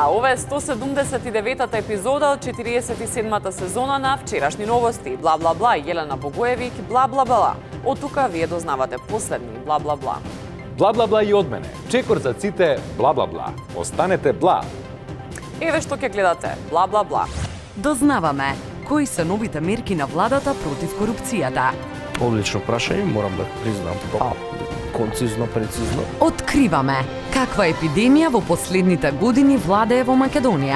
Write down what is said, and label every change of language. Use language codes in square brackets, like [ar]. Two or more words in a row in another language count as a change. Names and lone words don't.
[mk] Ова е 179-та епизода од 47-та сезона на Вчерашни новости. Бла бла бла, Јелена Богоевик, бла бла бла. Од тука вие дознавате последни бла бла бла. Бла бла бла и од мене. Чекор за ците бла бла бла. Останете бла. Еве што ќе гледате. Бла бла бла. Дознаваме кои се новите мерки на владата против корупцијата. Одлично прашање, морам да признам. Концизно, прецизно. Откриваме каква епидемија во последните години владее во Македонија.